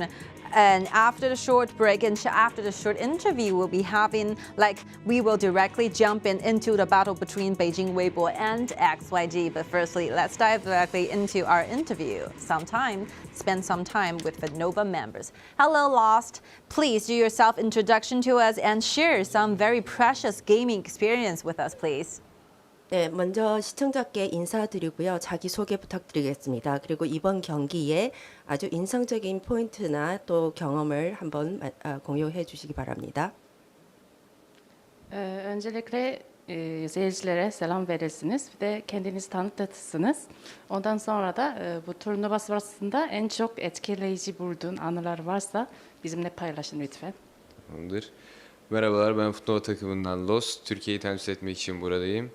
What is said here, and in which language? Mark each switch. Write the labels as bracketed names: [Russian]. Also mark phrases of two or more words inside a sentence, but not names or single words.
[English] And after the short break and after the short interview we'll be having, we will directly jump into the battle between Beijing Weibo and XYG. But firstly, let's dive directly into our interview. Spend some time with FUTNOVA members. Hello, Lost. Please do your self-introduction to us and share some very precious gaming experience with us, please. [Korean] 네, 먼저 시청자께 인사드리고요. 자기소개 부탁드리겠습니다. 그리고 이번 경기에 아주 인상적인 포인트나 또 경험을 한번 공유해 주시기 바랍니다. [Turkish] Öncelikle seyircilere selam verirsiniz. Bir de kendinizi tanıtırsınız. Ondan sonra da bu turnuva sırasında en çok etkileyici bulduğun anılar varsa bizimle paylaşın lütfen. Tamamdır. Merhabalar, ben FUTNOVA takımından Lost. Türkiye'yi temsil etmek için buradayım.